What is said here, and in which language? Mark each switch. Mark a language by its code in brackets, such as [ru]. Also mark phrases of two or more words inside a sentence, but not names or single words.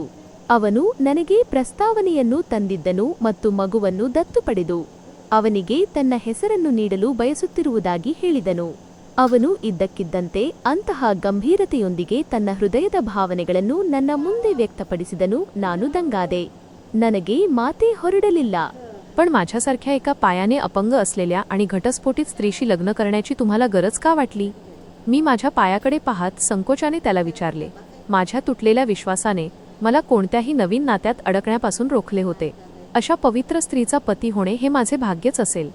[kn] ಅವನು ನನಗೆ ಪ್ರಸ್ತಾವನೆಯನ್ನು ತಂದಿದ್ದನು ಮತ್ತು ಮಗುವನ್ನು ದತ್ತು ಪಡೆದು ಅವನಿಗೆ ತನ್ನ ಹೆಸರನ್ನು ನೀಡಲು ಬಯಸುತ್ತಿರುವುದಾಗಿ ಹೇಳಿದನು. ಅವನು ಇದ್ದಕ್ಕಿದ್ದಂತೆ ಅಂತಹ ಗಂಭೀರತೆಯೊಂದಿಗೆ ತನ್ನ ಹೃದಯದ ಭಾವನೆಗಳನ್ನು ನನ್ನ ಮುಂದೆ ವ್ಯಕ್ತಪಡಿಸಿದನು. ನಾನು ದಂಗಾದೆ. ನನಗೆ ಮಾತೇ ಹೊರಡಲಿಲ್ಲ. [mr] पण माझ्यासारख्या एका पायाने अपंग असलेल्या आणि घटस्फोटित स्त्रीशी लग्न करण्याची तुम्हाला गरज का वाटली? मी माझ्या पायाकडे पाहत संकोचाने त्याला विचारले. माझ्या तुटलेल्या विश्वासाने मला कोणत्याही नवीन नात्यात अडकण्यापासून रोखले होते. अशा पवित्र स्त्रीचा पती होणे हे माझे भाग्यच असेल.